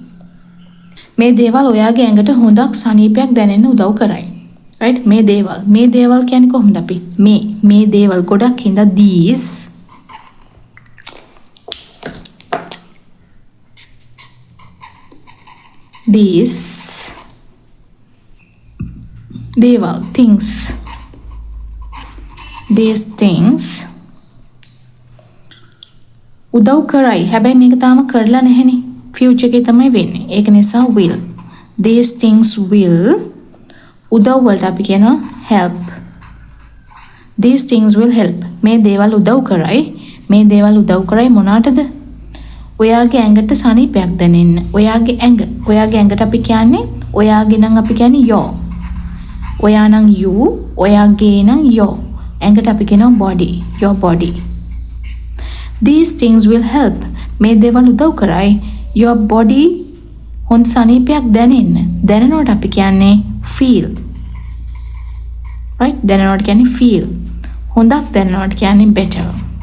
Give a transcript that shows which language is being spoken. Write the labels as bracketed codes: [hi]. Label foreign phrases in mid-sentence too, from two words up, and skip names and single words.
[si] මේ දේවල් ඔයාගේ ඇඟට හොඳක් සනීපයක් දැනෙන්න උදව් කරයි. right? මේ දේවල් කියන්නේ කොහොමද අපි? මේ දේවල් ගොඩක් හින්දා these දේවල් things [en] these things [si] උදව් කරයි. හැබැයි මේක තාම කරලා නැහෙනේ. future එකේ තමයි වෙන්නේ. ඒක නිසා will. [en] these things will [si] උදව් වලට අපි කියනවා help. [en] these things will help. [si] මේ දේවල් උදව් කරයි. මේ දේවල් උදව් කරයි මොනකටද? ඔයාගේ ඇඟට සනීපයක් දැනෙන්න. ඔයාගේ ඇඟට අපි කියන්නේ ඔයාගේ නම් අපි කියන්නේ your. ඔයා නම් you, ඔයාගේ නම් your. ඇඟට අපි කියනවා [en] body, your body. these things will help. [si] මේ දේවල් උදව් කරයි [en] your body [si] හොඳ සනීපයක් දැනෙන්න. දැනෙනවට අපි කියන්නේ feel. right? දැනෙනවට කියන්නේ feel. හොඳක් දැනෙනවට කියන්නේ better.